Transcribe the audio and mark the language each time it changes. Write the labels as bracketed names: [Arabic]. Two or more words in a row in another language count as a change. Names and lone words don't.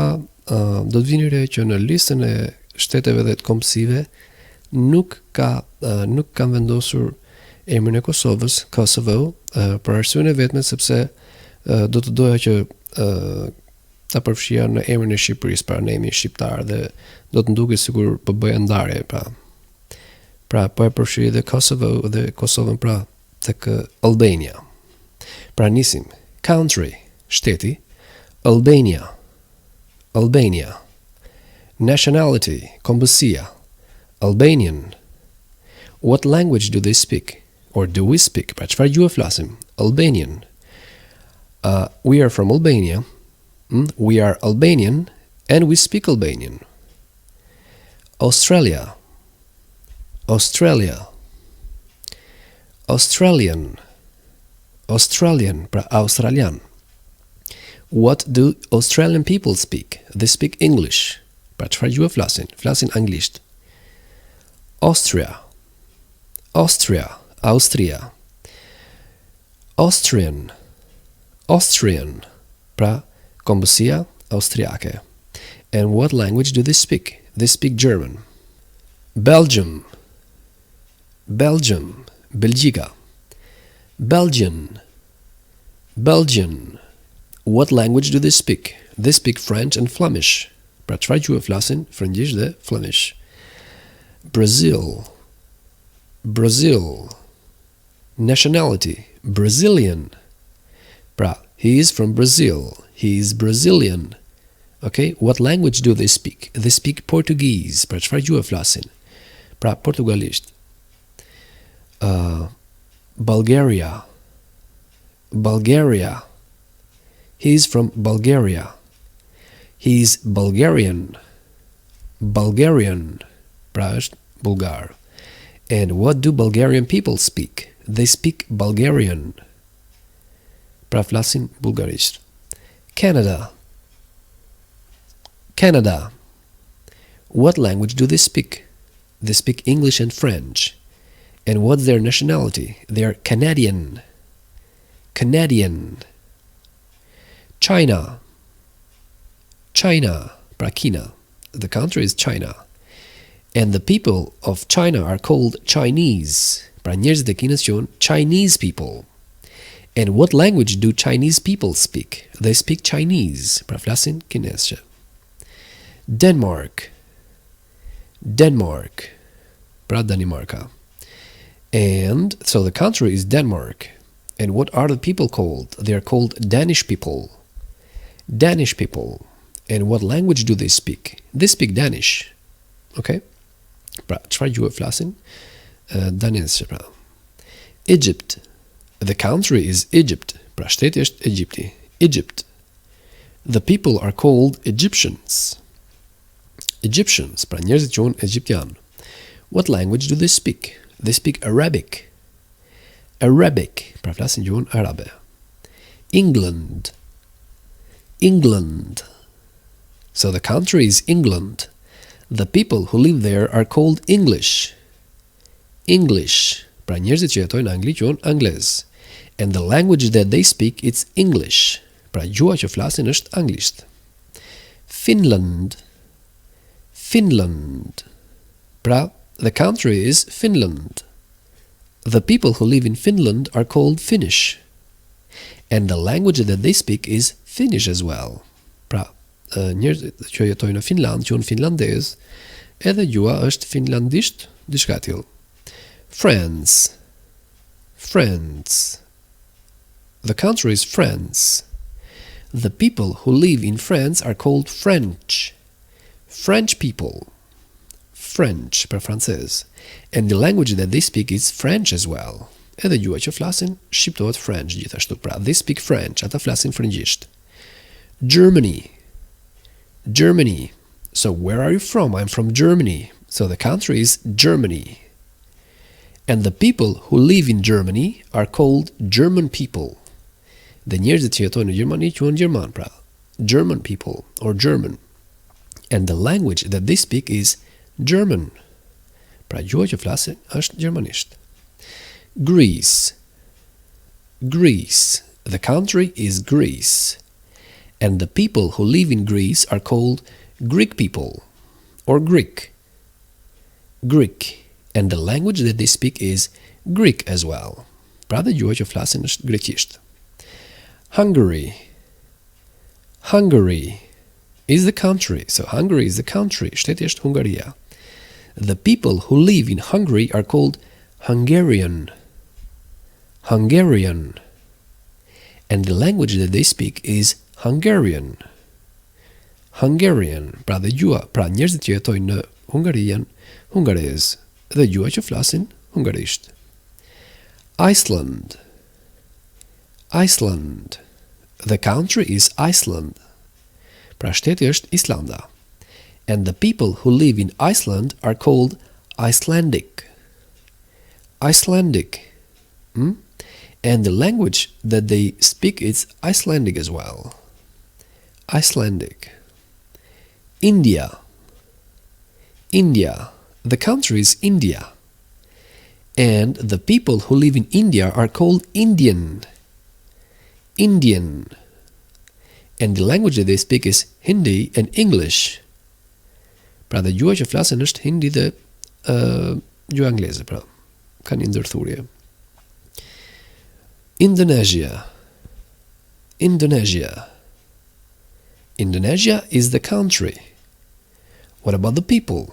[Albanian] Do të vini re që në listën e shteteve dhe të kombësive nuk kanë vendosur emrin e Kosovës, Kosovo, për arsyeën e vetme sepse do të doja që ta përfshija në emrin e Shqipërisë, pra në emrin shqiptar, dhe do të ndukej sikur po bëja ndarje, pra po e përfshij dhe Kosovo dhe Kosovën pra tek Albania. Pra nisim. [English] Country, shteti, Albania. Nationality, kombësia, Albanian. What language do they speak? Or do we speak? [Albanian] Pra çfarë gjuhë flasim? Albanian. [English] We are from Albania. We are Albanian and we speak Albanian. Australia. [Albanian] Australian, pra australian. [English] What do Australian people speak? They speak English. [Albanian] Pra çfarë gjuhë flasin? Flasin anglisht. [English] Austria. Austrian. [Albanian] Pra kombësia austriake. [English] And what language do they speak? They speak German. Belgium. Belgjika. Belgian. What language do they speak? They speak French and Flemish. [Albanian] Pra çfarë gjuhë flasin? Frëngjisht dhe Flemish. Brazil. [English] Nationality, Brazilian. Pra, he is from Brazil. He is Brazilian. Okay, what language do they speak? They speak Portuguese. [Albanian] Pra çfarë gjuhë flasin? Pra portugalisht. [English] Bulgaria. He is from Bulgaria. He is Bulgarian. [Albanian] Pra është bulgar. [English] And what do Bulgarian people speak? They speak Bulgarian. [Albanian] Pra flasin bulgarisht. [English] Canada. What language do they speak? They speak English and French. And what's their nationality? They are Canadian. China. [Albanian] Pra Kina. [English] The country is China. And the people of China are called Chinese. [Albanian] Pra njerëzit e Kinës quhen [English] Chinese people. And what language do Chinese people speak? They speak Chinese. [Albanian] Pra flasin kinesisht. Denmark. Pra Danimarka. [English] And so the country is Denmark. And what are the people called? They are called Danish people. And what language do they speak? They speak Danish. [Albanian] Okay? Pra, çfarë gjuhë flasin? Danesisht, pra. [English] Egypt. The country is Egypt. [Albanian] Pra, shteti është Egjipti. [English] Egypt. The people are called Egyptians. Egyptians, [Albanian] pra njerëzit quhen Egjiptian. [English] What language do they speak? They speak Arabic. Arabic, [Albanian] pra flasin gjuhën arabe. [English] England. England. So the country is England. The people who live there are called English. English. [Albanian] Pra njerëzit që jetojnë në Angli quhen anglez. [English] And the language that they speak it's English. [Albanian] Pra gjuha që flasin është anglisht. [English] Finland. Finland. [Albanian] Pra, [English] the country is Finland. The people who live in Finland are called Finnish. And the language that they speak is Finnish as well. [Albanian] Pra, njerëzit që jetojnë në Finland quhen finlandez, edhe gjuha është finlandisht, diçka e tillë. [English] France. France. The country is France. The people who live in France are called French. French people. French, [Albanian] per francez. [English] And the language that they speak is French as well. [Albanian] Edhe gjuha që flasin shqiptohet French gjithashtu. Pra, [English] they speak French, [Albanian] ata flasin frëngjisht. [English] Germany. Germany. So where are you from? I'm from Germany. So the country is Germany. And the people who live in Germany are called German people. [Albanian] Dhe njerëzit që jetojnë në Gjermani quhen gjerman, pra. [English] German people or German. And the language that they speak is German. [Albanian] Pra gjuha që flasin është gjermanisht. [English] Greece. Greece. The country is Greece. And the people who live in Greece are called Greek people or Greek. Greek. And the language that they speak is Greek as well. [Albanian] Pra dhe gjuha që flasin është greqisht. [English] Hungary. Hungary is the country. So Hungary is the country. [Albanian] Shteti është Hungaria. [English] The people who live in Hungary are called Hungarian. Hungarian. And the language that they speak is Hungarian. Hungarian. [Albanian] Pra dhe gjuha, pra njerëzit që jetojnë në Hungari janë hungarez. Dhe gjuha që flasin hungarisht. [English] Iceland. Iceland. The country is Iceland. [Albanian] Pra shteti është Islanda. [English] And the people who live in Iceland are called Icelandic. Icelandic. And the language that they speak is Icelandic as well. Icelandic. India. India. The country is India. And the people who live in India are called Indian. Indian. And the language that they speak is Hindi and English. [Albanian] Pra dhe gjuha që flasin është Hindi dhe gjuha angleze, pra. Kanë një ndërthurje. [English] Indonesia. Indonesia. Indonesia is the country. What about the people?